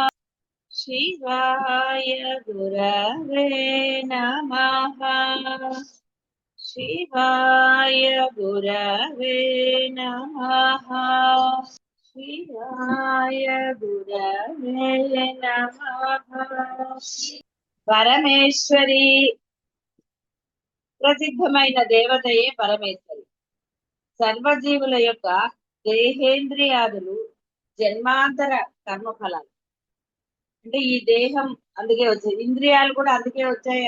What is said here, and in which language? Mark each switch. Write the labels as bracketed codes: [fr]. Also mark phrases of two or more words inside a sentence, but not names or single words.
[sa] शिवाय गुरवे नमः। शिवाय गुरवे नमः। शिवाय गुरवे नमः। [te] పరమేశ్వరి ప్రసిద్ధమైన దేవతయే పరమేశ్వరి. సర్వజీవుల యొక్క దేహేంద్రియాదులు జన్మాంతర కర్మఫలాలు. అంటే ఈ దేహం అందుకే వచ్చాయి, ఇంద్రియాలు కూడా అందుకే వచ్చాయి.